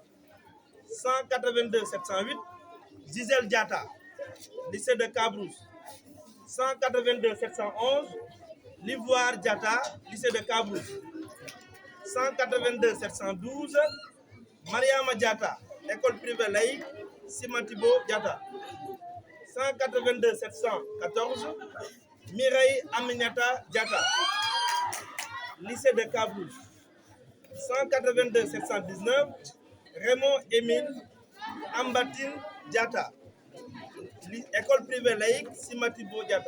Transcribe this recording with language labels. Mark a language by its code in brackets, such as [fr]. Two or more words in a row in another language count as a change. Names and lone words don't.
[fr] 182 708 Gisèle Diata, lycée de Cabrousse. 182 711 Livoire Diata, lycée de Cabrousse. 182 712 Mariama Diata, école privée laïque Simatibo Diata. 182 714 Mireille Aminata Diata, lycée de Cabrousse. 182 719 Raymond Émile Ambatine Diata, école privée laïque Simatibo Diata.